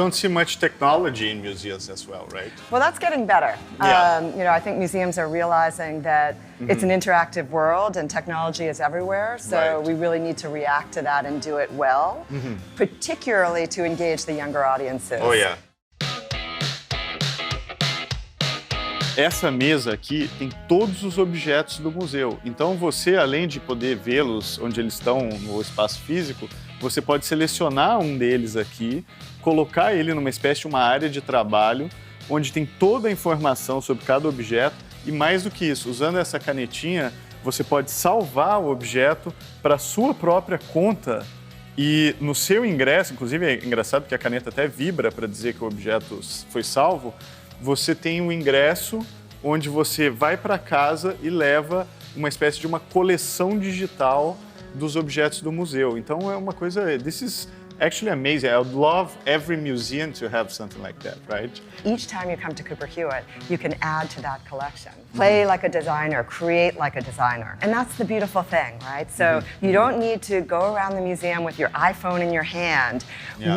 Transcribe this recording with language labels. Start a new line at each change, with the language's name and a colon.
English: don't see much technology in museums as well, right? Well, that's getting better. Yeah. I think museums are realizing that it's an interactive world and technology is everywhere. So Right. we really need to react to that and do it well, particularly to engage the younger audiences. Oh, yeah.
Portuguese: Essa mesa aqui tem todos os objetos do museu. Então você, além de poder vê-los onde eles estão no espaço físico, você pode selecionar um deles aqui, colocar ele numa espécie de uma área de trabalho, onde tem toda a informação sobre cada objeto e mais do que isso, usando essa canetinha, você pode salvar o objeto para a sua própria conta e no seu ingresso, inclusive é engraçado que a caneta até vibra para dizer que o objeto foi salvo, você tem um ingresso onde você vai para casa e leva uma espécie de uma coleção digital dos objetos do museu. Então é uma coisa,
English: this is actually amazing. I would love every museum to have something like that, right? Each time you come to Cooper Hewitt, you can add to that collection. Play like a designer, create like a designer. And that's the beautiful thing, right? So you don't need to go around the museum with your iPhone in your hand. Yeah.